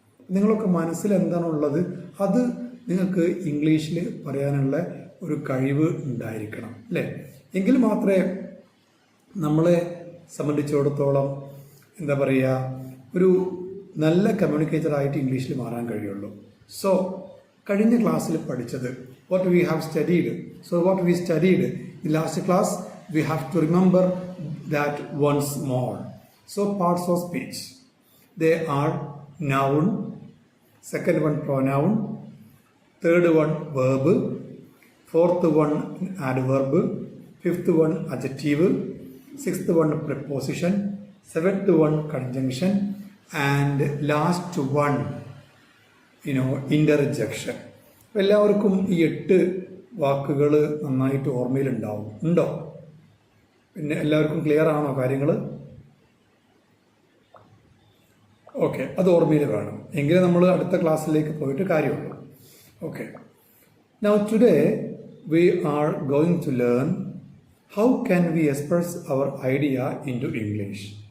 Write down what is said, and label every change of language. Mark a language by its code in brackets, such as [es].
[ml] നിങ്ങളൊക്കെ മനസ്സിൽ എന്താണുള്ളത് അത് നിങ്ങൾക്ക് ഇംഗ്ലീഷിൽ പറയാനുള്ള ഒരു കഴിവ് ഉണ്ടായിരിക്കണം അല്ലേ. എങ്കിൽ മാത്രമേ നമ്മളെ സംബന്ധിച്ചിടത്തോളം എന്താ പറയുക, ഒരു നല്ല കമ്മ്യൂണിക്കേറ്ററായിട്ട് ഇംഗ്ലീഷിൽ മാറാൻ കഴിയുള്ളൂ. സോ കഴിഞ്ഞ ക്ലാസ്സിൽ പഠിച്ചത് [en] what we have studied. So what we studied in last class, we have to remember that once more. So parts of speech, they are noun, second one pronoun, third one verb, fourth one adverb, fifth one adjective, sixth one preposition, seventh one conjunction, and last one interjection. [ml] എല്ലാവർക്കും ഈ 8 വാക്കുകൾ നന്നായിട്ട് ഉണ്ടോ? പിന്നെ എല്ലാവർക്കും clear ആണോ കാര്യങ്ങൾ? Okay, അത് ഓർമ്മയിൽ വേണം, എങ്കിലേ നമ്മൾ അടുത്ത ക്ലാസ്സിലേക്ക് പോയിട്ട് കാര്യമുള്ളൂ. [en] Okay, now today we are going to learn how can we express our idea into English.